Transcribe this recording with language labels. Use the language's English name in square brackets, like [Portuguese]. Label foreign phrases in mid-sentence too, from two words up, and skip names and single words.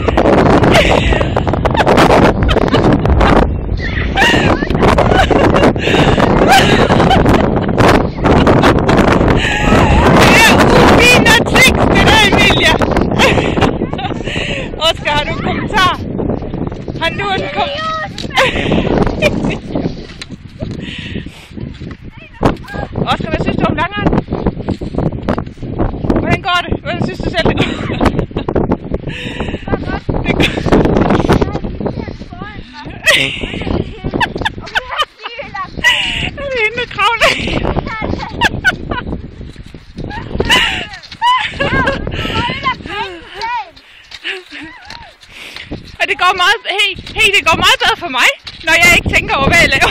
[Danish] Oskar, har du en kommentar? Har du en kommentar? Oskar, hvad synes du om langeren? Hvordan går det? Hvordan synes du selv det går? Det går. Det er hende, der kravler. Og det går meget, det går meget bedre for mig, når jeg ikke tænker over, hvad jeg laver.